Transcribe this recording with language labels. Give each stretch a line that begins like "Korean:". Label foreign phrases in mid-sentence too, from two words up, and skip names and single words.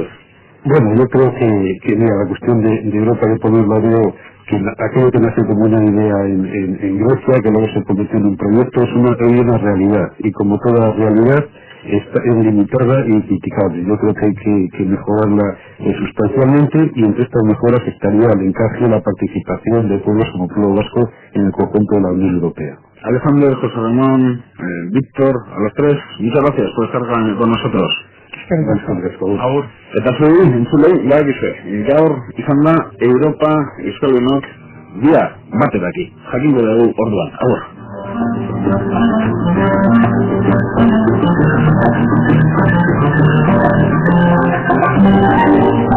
Spanish: Bueno, yo creo que mira, la cuestión de Europa, yo por un lado, que aquello que nace como una idea en Grecia, que luego se convirtió en un proyecto, es una realidad, y como toda realidad es limitada y criticable. Yo creo que hay que mejorarla sustancialmente, y entre estas mejoras estaría el encaje y la participación de pueblos como el pueblo vasco en el conjunto de la Unión Europea. Alejandro, José Ramón, Víctor, a los tres, muchas gracias por estar con nosotros. Agur.
Basque: Eta zuri, entzulei, lagize, gaur izan da Europa Euskaldunak bihar bateraki. Jakingo dugu orduan. Agur.